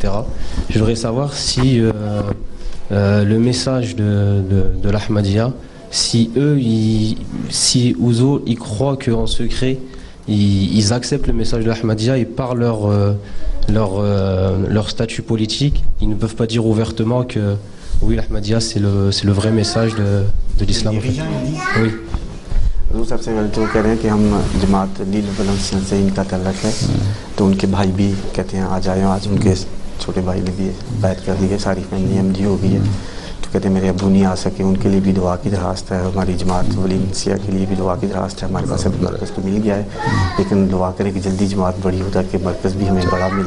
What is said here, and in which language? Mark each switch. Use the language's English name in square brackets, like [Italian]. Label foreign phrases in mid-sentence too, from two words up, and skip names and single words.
[French] Je voudrais savoir si le message de l'Ahmadiyya, si Ouzour, ils croient qu'en secret, ils acceptent le message de l'Ahmadiyya et par leur statut politique, ils ne peuvent pas dire ouvertement que oui, l'Ahmadiyya c'est le vrai message de l'islam. Oui. [Urdu] حضور صاحب سے تو کہہ رہے ہیں کہ ہم جماعت لیل ولینسین سے ان کا تعلق ہے، تو ان کے بھائی بھی کہتے ہیں آ جائے. آج ان کے چھوٹے بھائی نے بھی بیعت کر دی ہے، ساری فیملی ایم ڈی ہو گئی ہے. تو کہتے ہیں میرے ابو نہیں آ سکے، ان کے لیے بھی دعا کی درخواست ہے. ہماری جماعت ولینسیا کے لیے بھی دعا کی درخواست ہے۔ ہمارے پاس ابھی مرکز تو مل گیا ہے، لیکن دعا کریں کہ جلدی جماعت بڑی ہو تاکہ مرکز بھی ہمیں بڑا ملے.